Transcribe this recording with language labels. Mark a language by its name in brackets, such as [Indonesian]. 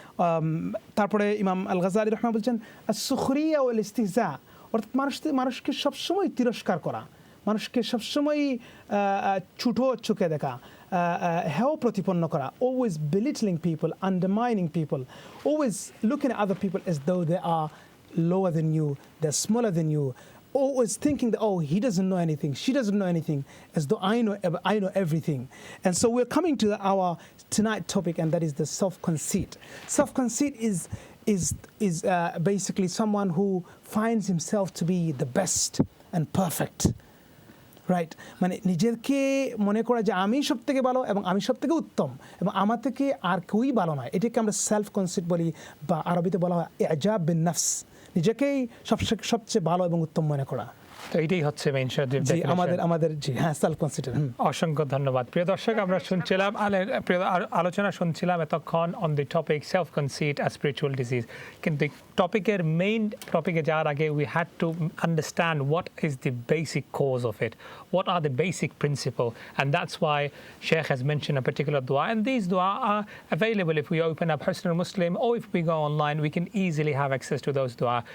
[Bangla] তারপরে ইমাম আল গাজালি রাহমাহুল্লাহ বলছেন [Arabic] as-sukhriya wal istihza, [Bangla] অর্থাৎ মানুষকে সবসময় তিরস্কার করা, মানুষকে সবসময় ছোট চোখে দেখা, হেয় প্রতিপন্ন করা, [English] always belittling people, undermining people, always looking at other people as though they are lower than you, they're smaller than you, always thinking that, oh, he doesn't know anything, she doesn't know anything, as though I know everything. And so we're coming to our tonight topic, and that is the self-conceit. Self-conceit is basically someone who finds himself to be the best and perfect. [Bangla] Right, মানে নিজেকে মনে করা যে আমি সব থেকে ভালো এবং আমি সব থেকে উত্তম এবং আমার থেকে আর কেউই ভালো নয়, এটাকে আমরা সেলফ কনসিট বলি, বা আরবিতে বলা হয় [Arabic] ইজাব বিন নফস, [Bangla] নিজেকেই সবচেয়ে ভালো এবং উত্তম মনে করা। তো এটাই হচ্ছে মেইন আমাদের জি হ্যাঁ সেলফ কনসিট। অসংখ্য ধন্যবাদ। প্রিয় দর্শক, আমরা শুনছিলাম আলোচনা শুনছিলাম এতক্ষণ [English] On the topic self conceit as spiritual disease. [Bangla] কিন্তু টপিকের মেইন টপিকে যাওয়ার আগে [English] We had to understand what is the basic cause of it, what are the basic principle, and that's why Sheikh has mentioned a particular dua, and these dua are available if we open up Husnul Muslim, or if we go online we can easily have access to those dua.